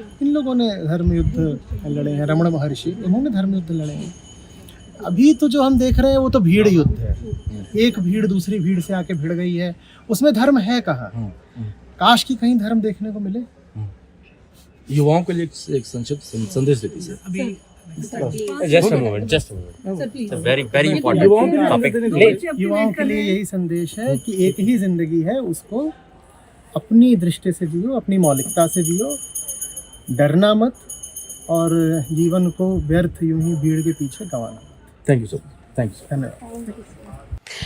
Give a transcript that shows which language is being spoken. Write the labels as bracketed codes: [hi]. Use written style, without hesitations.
[hi] इन लोगों ने धर्म युद्ध लड़े हैं, रमण महर्षि इन्होंने धर्म युद्ध लड़े हैं। अभी तो जो हम देख रहे हैं वो तो भीड़ युद्ध है, एक भीड़ दूसरी भीड़ से आके भिड़ गई है, उसमें धर्म है कहाँ? काश कि कहीं धर्म देखने को मिले। युवाओं के लिए एक संक्षिप्त संदेश देती सर। अभी [en] Just a moment. It's a very, very important topic. [hi] युवाओं के लिए यही संदेश है कि एक ही जिंदगी है, उसको अपनी दृष्टि से जियो, अपनी मौलिकता से जियो, डरना मत और जीवन को व्यर्थ यूं ही भीड़ के पीछे गंवाना मत। Thank you sir, thank you. धन्यवाद।